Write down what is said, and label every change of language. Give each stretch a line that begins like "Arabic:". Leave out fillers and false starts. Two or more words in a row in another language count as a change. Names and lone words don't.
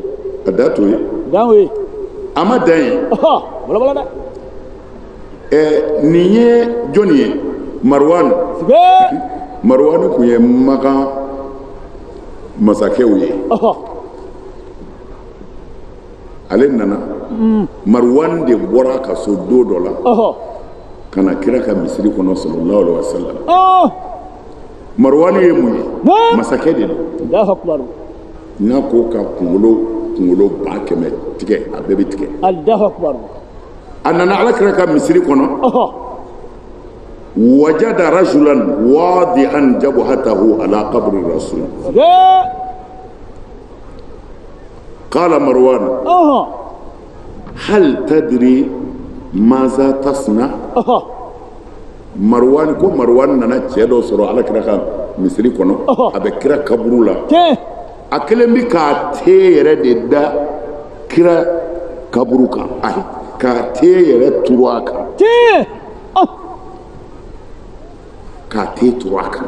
Bambara: a da to ye a ma dan ye nin ye jɔnni ye Marwan kun ye Makan masakɛw ye ale nana Marwan de bɔra ka so don dɔ la ka na kira ka misiri kɔnɔ
Arabic: صلى الله عليه وسلم
Bambara: Marwan ye mun ye masakɛ de don n'a ko ka kunkolo 100 tigɛ a bɛɛ bɛ tigɛ.
Arabic: الله أكبر.
Bambara: a nana Alakira ka misiri kɔnɔ.
Arabic: وجد رجلا واضعا جبهته على قبر الرسول. قال مروان. هل تدري ماذا تصنع.
Bambara: Marwan ko Marwan nana cɛ dɔ sɔrɔ Alakira ka misiri kɔnɔ. a bɛ kira kaburu la. a kelen bi k'a te yɛrɛ de da kira kaburu kan. ayi k'a te yɛrɛ turu a kan. k'a te turu a kan.